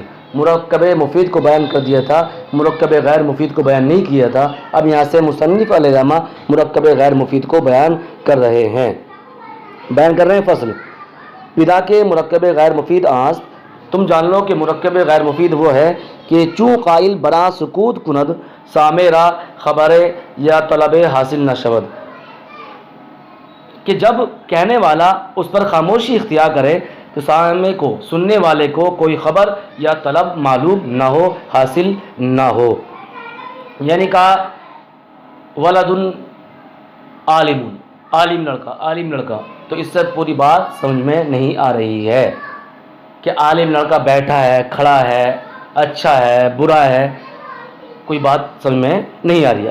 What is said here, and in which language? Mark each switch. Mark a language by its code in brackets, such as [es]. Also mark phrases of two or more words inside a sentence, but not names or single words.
[ur] مرکب مفید کو بیان کر دیا تھا، مرکب غیر مفید کو بیان نہیں کیا تھا۔ اب یہاں سے مصنف علامہ مرکب غیر مفید کو بیان کر رہے ہیں [fa] فصل پیدا کے مرکب غیر مفید آنست۔ [ur] تم جان لو کہ مرکب غیر مفید وہ ہے کہ [fa] چوں قائل برا سکوت کند سامع را خبر یا طلب حاصل نہ شود، [ur] کہ جب کہنے والا اس پر خاموشی اختیار کرے تو سامع کو، سننے والے کو کوئی خبر یا طلب معلوم نہ ہو، حاصل نہ ہو۔ یعنی کہا [ar] ولد عالم، [ur] عالم لڑکا، تو اس سے پوری بات سمجھ میں نہیں آ رہی ہے کہ عالم لڑکا بیٹھا ہے، کھڑا ہے، اچھا ہے، برا ہے، کوئی بات سمجھ میں نہیں آ رہی ہے۔